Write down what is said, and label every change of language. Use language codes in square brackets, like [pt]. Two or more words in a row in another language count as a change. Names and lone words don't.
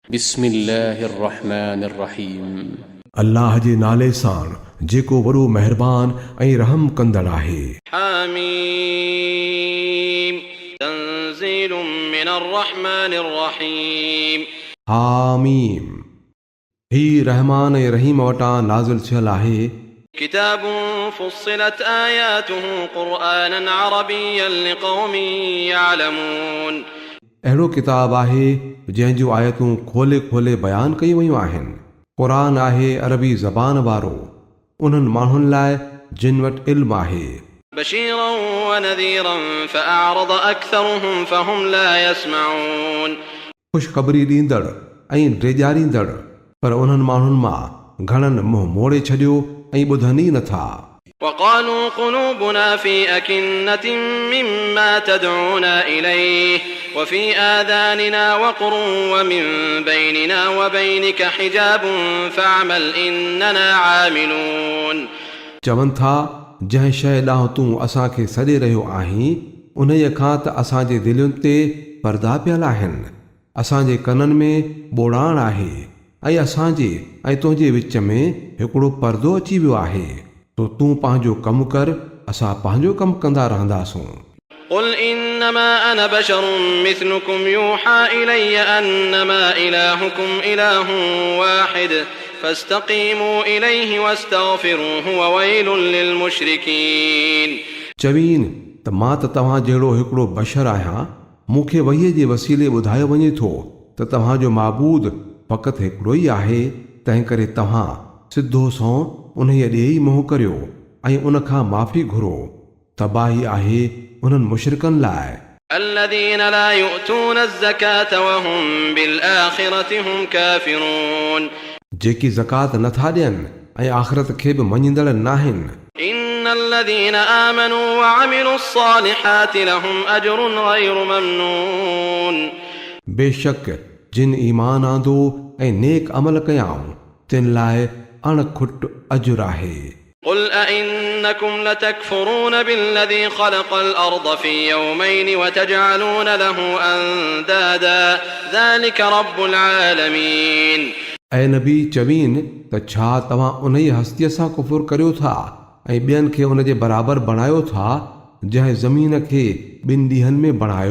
[ar] بسم الله الرحمن الرحيم [sd] अल्लाह जे नाले सां जेको वॾो महिरबान ऐं रहम कंदड़ आहे। [ar] حميم تنزيل من الرحمن الرحيم [sd] हामीम ही रहमान ऐं रहीम वटां नाज़िल थियल आहे। [ar] كتاب فصلت آياته قرآنا عربيا لقوم يعلمون [sd] अहिड़ो किताब आहे जंहिं जूं आयतूं खोले खोले बयान कयूं वयूं आहिनि। क़ुरान आहे अरबी ज़बान वारो उन्हनि माण्हुनि लाइ जिन वटि इल्मु आहे। [ar] بشيرا ونذيرا فأعرض أكثرهم فهم لا يسمعون [sd] ख़ुशख़बरी ॾींदड़ ऐं ड्रेजारींदड़ पर उन्हनि माण्हुनि मां घणनि मुंहुं मोड़े छॾियो ऐं ॿुधनि ई नथा। [ar] وقالوا قلوبنا في أكنة مما تدعونا إليه وفي آذاننا وقر ومن بيننا وبينك حجاب فاعمل إننا عاملون [sd] चवनि था जंहिं शइ ॾांहुं तूं असांखे सॾे रहियो आहीं उन्हीअ खां त असांजे दिलयुनि ते पर्दा पियल आहिनि। असांजे कननि में ॿोड़ाण आहे ऐं असांजे ऐं तुंहिंजे विच में हिकिड़ो पर्दो अची वियो आहे। तो तूं पंहिंजो कमु कर असां पंहिंजो कमु कंदा रहंदासूं। [ar] قل إنما أنا بشر مثلكم يوحى إلي أنما إلهكم إله واحد فاستقيموا إليه واستغفروه وويل للمشركين [sd] चवीन त मां त तव्हां जहिड़ो हिकिड़ो बशर आहियां। मूंखे वहीअ जे वसीले ॿुधायो वञे थो त तव्हांजो माबूद फ़क़ति हिकिड़ो ई आहे। तंहिं करे तव्हां सिधो सौ उन्हीअ ॾे ई मोह करियो ऐं उन खां माफ़ी घुरो। तबाही आहे उन्हनि मुशरिकनि लाइ [ar] الذين لا يؤتون الزكاة وهم بالآخرة هم كافرون [sd] जेकी ज़कात नथा ॾियनि ऐं आख़िरत खे बि मञींदड़ नाहिनि। [ar] إن الذين آمنوا وعملوا الصالحات لهم أجر غير ممنون [sd] बेशक जिन ईमान आंदो ऐं नेक अमल कयाऊं तिन लाइ अणखुट अजुर आहे। [ar] قل أئنكم لتكفرون بالذي خلق الأرض في يومين وتجعلون له أندادا ذلك رب العالمين [sd] ऐं नबी चवीन त छा तव्हां उन ई हस्तीअ सां कुफुर करियो था ऐं ॿियनि खे उन जे बराबरि बणायो था जंहिं ज़मीन खे ॿिनि ॾींहंनि में बणायो।